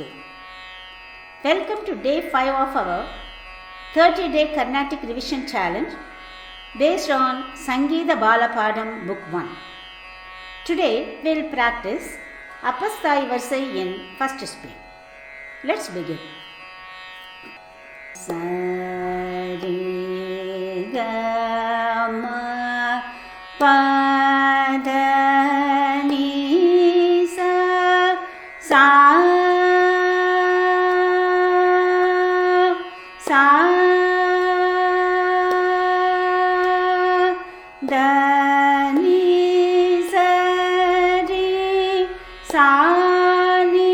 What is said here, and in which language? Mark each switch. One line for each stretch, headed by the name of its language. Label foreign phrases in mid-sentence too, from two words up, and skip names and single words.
English: Welcome to day 5 of our 30-day Carnatic revision challenge based on Sangeetha Balapadam Book 1. Today we will practice Upper Sthayi Varisai in first speed. Let's begin. Sari ga ma pa da ni sa sa sa da ni sa ri sa ni